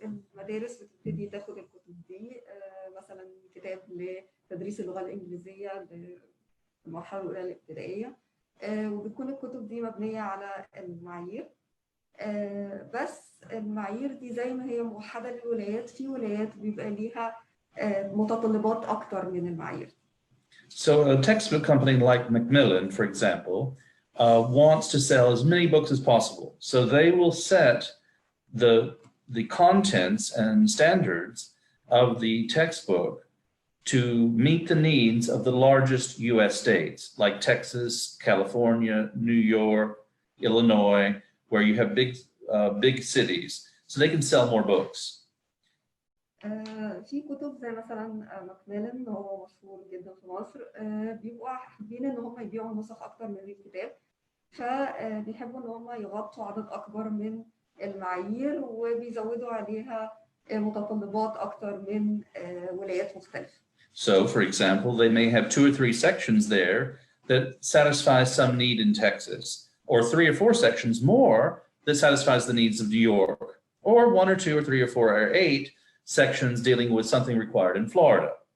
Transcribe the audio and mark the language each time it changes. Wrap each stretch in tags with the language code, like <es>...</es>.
<ar>المدارس بتبتدي تاخد الكتب دي، مثلا كتاب لتدريس اللغة الإنجليزية للمرحلة الأولى الابتدائية، وبتكون الكتب دي مبنية على المعايير. بس المعايير دي زي ما هي موحدة للولايات، في ولايات بيبقى ليها متطلبات أكتر من المعايير.</ar> <en>So a textbook company like Macmillan, for example, wants to sell as many books as possible. So they will set the contents and standards of the textbook to meet the needs of the largest US states, like Texas, California, New York, Illinois, where you have big cities, so they can sell more books.</en> <ar>في كتب زي مثلا ماكميلان، هو مشهور جدا في مصر، بيبقوا حابين ان هم يبيعوا نسخ اكتر من الكتاب، فبيحبوا ان هم يغطوا عدد اكبر من المعايير وبيزودوا عليها متطلبات اكتر من ولايات مختلفة.</ar> <en>So, for example, they may have 2 or 3 sections there that satisfy some need in Texas, or 3 or 4 sections more that satisfies the needs of New York, or 1 or 2 or 3 or 4 or 8 sections dealing with something required in Florida.</en>